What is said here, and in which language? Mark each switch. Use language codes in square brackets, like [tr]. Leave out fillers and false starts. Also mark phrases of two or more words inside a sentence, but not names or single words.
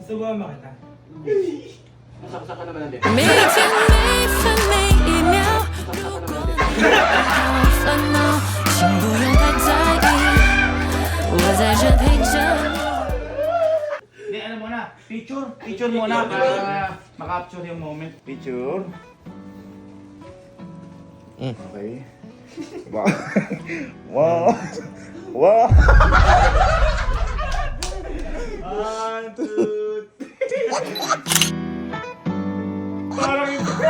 [tl] Subukan mo kita. saksakan naman natin. [zh] 每天每分每一秒，如果你遇到烦恼，请不用太在意，我在这陪着你。 [tl] Hindi, ano muna? Picture. Picture muna para makapture yung moment. Picture. Okay. Wow. Wow. Wow. 1, 2, 3. Parang yung...